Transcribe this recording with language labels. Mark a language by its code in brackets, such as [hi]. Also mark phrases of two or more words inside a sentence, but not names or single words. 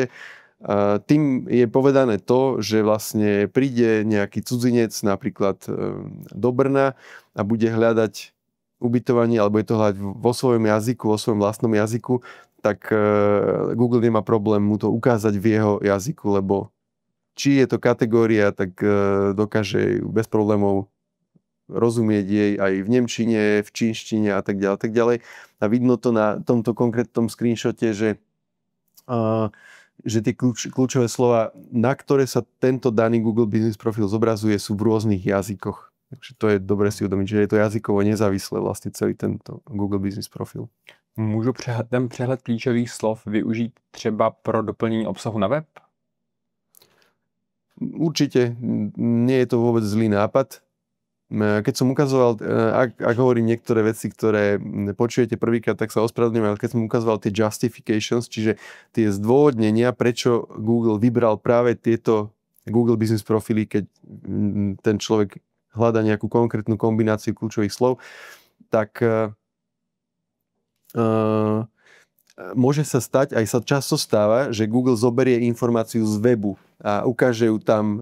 [sk] Tým je povedané to, že vlastne príde nejaký cudzinec napríklad do Brna a bude hľadať ubytovanie, alebo je to hľadať vo svojom jazyku, vo svojom vlastnom jazyku, tak Google nemá problém mu to ukázať v jeho jazyku, lebo či je to kategória, tak dokáže bez problémov rozumieť jej aj v nemčine, v čínštine a tak ďalej, tak ďalej. A vidno to na tomto konkrétnom screenshote, že tie kľúčové slova, na ktoré sa tento daný Google Business Profil zobrazuje, sú v rôznych jazykoch. Takže to je dobre si uvedomiť, že je to jazykovo nezávislé vlastne celý tento Google Business Profil. [cs] Můžu ten přehled klíčových slov využít třeba pro doplnění obsahu na web? [sk] Určite. Nie je to vôbec zlý nápad. Keď som ukazoval, ak hovorím niektoré veci, ktoré počujete prvýkrát, tak sa ospravedlňujem, ale keď som ukazoval tie justifications, čiže tie zdôvodnenia, prečo Google vybral práve tieto Google Business Profily, keď ten človek hľadá nejakú konkrétnu kombináciu kľúčových slov, tak môže sa stať, aj sa často stáva, že Google zoberie informáciu z webu a ukáže ju tam.